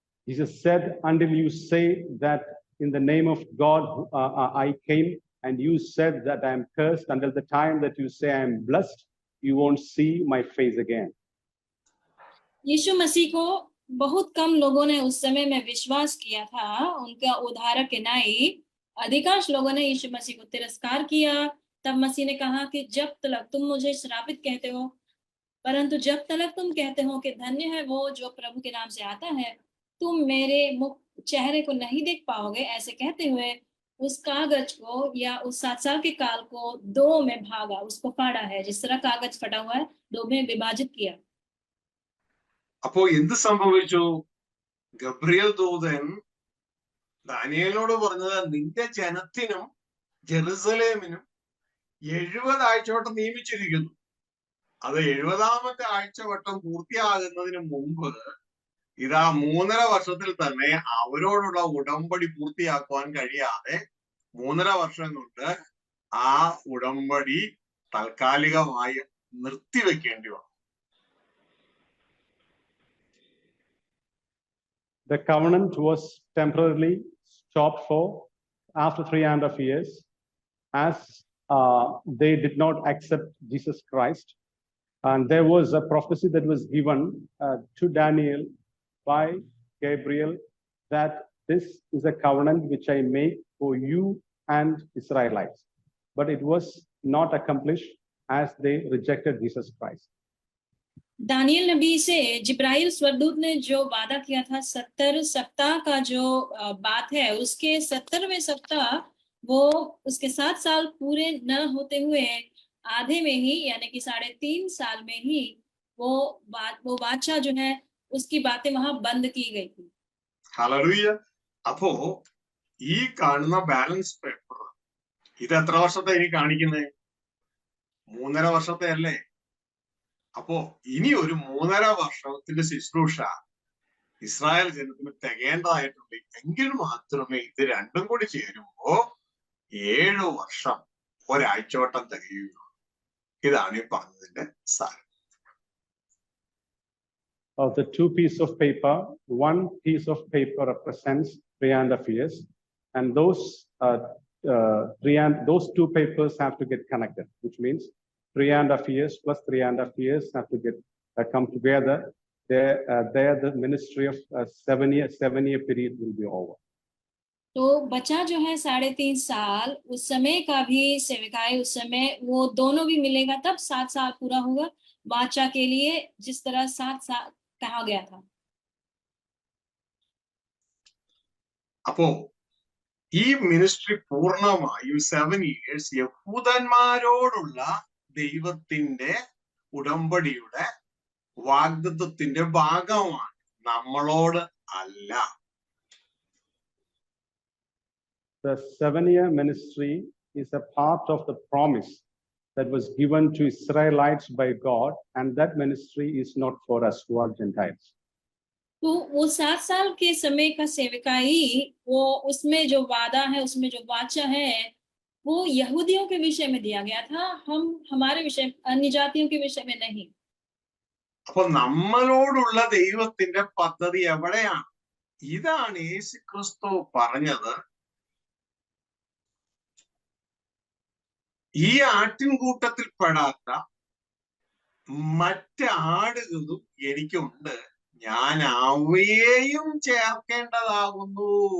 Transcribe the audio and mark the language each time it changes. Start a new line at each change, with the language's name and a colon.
English: Jesus said, until you say that in the name of God I came, and you said that I am cursed, until the time that you say I am blessed, you won't see my face again.
Hindi: यीशु मसीह को बहुत कम लोगों ने उस समय में विश्वास किया था, उनका उद्धारक के नाई। अधिकांश लोगों ने यीशु मसीह को तिरस्कार किया। तब मसीह ने कहा कि जब तक तुम मुझे श्रापित कहते हो, परंतु जब तक तुम कहते हो कि धन्य है वो जो प्रभु के नाम से आता है, तुम मेरे मुख चेहरे को नहीं देख पाओगे। ऐसे कहते हुए उस कागज को या उस 7 साल के काल को 2 में भागा, उसको फाड़ा है। जिस तरह कागज फटा हुआ है, 2 में विभाजित किया।
Malayalam: അപ്പോ എന്ത് സംഭവിച്ചു? ഗബ്രിയേൽ ദൂതൻ ദാനിയേലിനോട് പറഞ്ഞത്, നിന്റെ ജനത്തിനും ജെറുസലേമിനും 70 ആഴ്ചവട്ടം നിയമിച്ചിരിക്കുന്നു. അത് 70ാമത്തെ ആഴ്ചവട്ടം പൂർത്തിയാകുന്നതിന് മുമ്പ് ഇതാ 3.5 വർഷത്തിൽ തന്നെ അവരോടുള്ള ഉടമ്പടി പൂർത്തിയാക്കുവാൻ കഴിയാതെ 3.5 വർഷം കൊണ്ട് ആ ഉടമ്പടി താൽക്കാലികമായി നിർത്തിവെക്കേണ്ടി വന്നു.
English: The covenant was temporarily stopped for after 3.5 years, as they did not accept Jesus Christ. And there was a prophecy that was given to Daniel by Gabriel, that this is a covenant which I make for you and Israelites. But it was not accomplished, as they rejected Jesus Christ.
Hindi: Daniel नबी से जिब्राइल स्वर्गदूत ने जो वादा किया था, 70 सप्ताह का जो बात है, उसके 70वें सप्ताह वो उसके 7 साल पूरे न होते हुए आधे में ही, यानी कि 3.5 साल में ही वो बादशाह जो है उसकी बातें वहां बंद की गई थी।
Malayalam: ഹല്ലേലൂയ. അപ്പോ ഈ കാണുന്ന ബാലൻസ് പേപ്പർ ഇത് എത്ര വർഷത്തെ ഇനി കാണിക്കുന്നത്? 3.5 വർഷത്തെ അല്ലേ? അപ്പോ ഇനി ഒരു 3.5 വർഷത്തിന്റെ ശുശ്രൂഷ ഇസ്രായേൽ ജനത്തിന് തികേണ്ടതായിട്ടുണ്ട്. എങ്കിൽ മാത്രമേ ഇത് രണ്ടും കൂടി ചേരുമ്പോ 7 വർഷം ഒരാഴ്ചവട്ടം തികയുള്ളൂ. ഇതാണ് ഈ പറഞ്ഞതിന്റെ സാരം.
English: Of the 2 pieces of paper, 1 piece of paper represents 3.5 years, and those 2 papers have to get connected, which means 3.5 years plus 3.5 years have to get come together. There the ministry of 7-year period will be over.
Hindi: तो बचा जो है 3.5 साल, उस समय का भी सेवकाई, उस समय वो दोनों भी मिलेगा, तब 7 साल पूरा होगा बादशाह के लिए, जिस तरह 7 साल कहा गया था.
Malayalam: അപ്പോ ഈ മിനിസ്ട്രി പൂർണ്ണമായും
English: 7 years
Malayalam: യഹൂദന്മാരോടുള്ള ദൈവത്തിന്റെ ഉടമ്പടിയുടെ വാഗ്ദത്തത്തിന്റെ ഭാഗമാണ്, നമ്മളോട് അല്ല.
English: The 7-year ministry is a part of the promise that was given to Israelites by God, and that ministry is not for us who are Gentiles.
Hindi: तो वो 7 साल के समय का सेवकाई, वो उसमें जो वादा है, उसमें जो वाचा है, वो यहूदियों के विषय में दिया गया था, हमारे विषय, अन्य जातियों के विषय में नहीं.
Malayalam: അപ്പൊ നമ്മളോടുള്ള ദൈവത്തിന്റെ പദ്ധതി എവിടെയാണ്? ഇതാണ് യേശു ക്രിസ്തു പറഞ്ഞത്, ഈ ആട്ടിൻകൂട്ടത്തിൽ പെടാത്ത മറ്റ് ആടുകളും എനിക്കുണ്ട്, ഞാൻ അവയെയും ചേർക്കേണ്ടതാകുന്നു.